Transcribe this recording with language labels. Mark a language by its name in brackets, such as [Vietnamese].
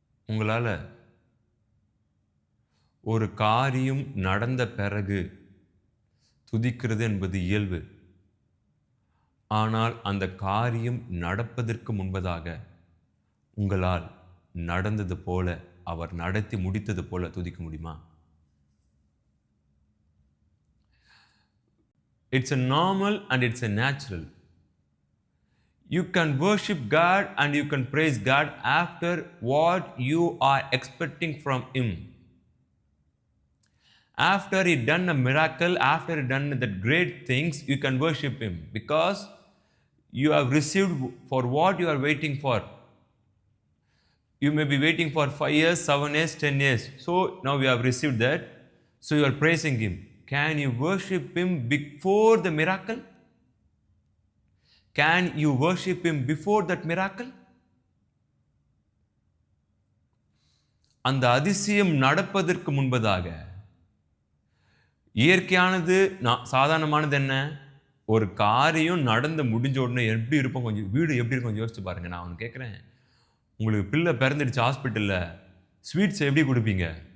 [Tamil] உங்களால் ஒரு காரியம் நடந்த பிறகு துதிக்கிறது என்பது இயல்பு. ஆனால் அந்த காரியம் நடப்பதற்கு முன்பதாக உங்களால் நடந்தது போல, அவர் நடத்தி முடித்தது போல துதிக்க முடியுமா? [English] It's a normal and it's a natural. You can worship God and you can praise God after what you are expecting from Him. After He done a miracle, after He done the great things, you can worship Him because you have received for what you are waiting for. You may be waiting for 5 years, 7 years, 10 years. So now you have received that. So you are praising Him. Can you worship Him before the miracle? Can you worship Him before that miracle? [Tamil] அந்த அதிசயம் நடப்பதற்கு முன்பதாக இயற்கையானது சாதாரணமானது என்ன? ஒரு காரியம் நடந்து முடிஞ்ச உடனே எப்படி இருப்போம், கொஞ்சம் வீடு எப்படி இருக்கும் கொஞ்சம் யோசிச்சு பாருங்க. நான் ஒன்று கேட்குறேன், உங்களுக்கு பிள்ளை பிறந்துடுச்சு ஹாஸ்பிட்டலில், ஸ்வீட்ஸ் எப்படி கொடுப்பீங்க?